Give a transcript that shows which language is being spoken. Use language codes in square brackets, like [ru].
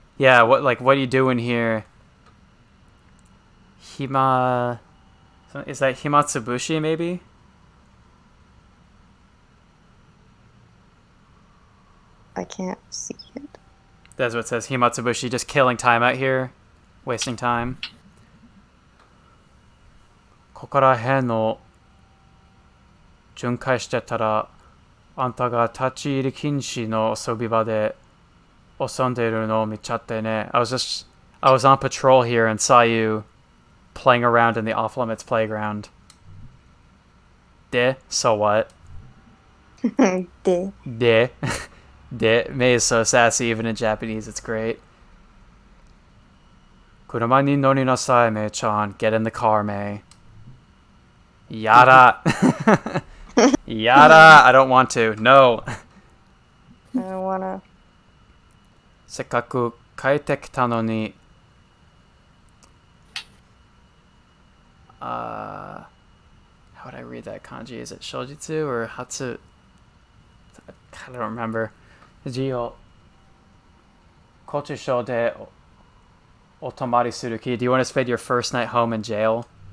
[en] Yeah, what are you doing here? Hima... Is that Himatsubushi, maybe? I can't see it. That's what it says. Himatsubushi, just killing time out here. Wasting time. [ja] ここら辺の巡回してたら、あんたが立ち入り禁止の遊び場で遊んでいるのを見ちゃってね. [en] I was on patrol here and saw you playing around in the off-limits playground. De? So what? De. De. De. Mei is so sassy even in Japanese. It's great. [ja] 車に乗りなさい, Mei-chan. [en] Get in the car, Mei. [ja] Yada. Yada. [en] I don't want to. No. I don't wanna. [ja] せっかく帰ってきたのに. [en] How would I read that kanji? Is it shojitsu or hatsu? I don't remember. Jio. [ja] Kochusho de otomari suruki. [en] Do you want to spend your first night home in jail?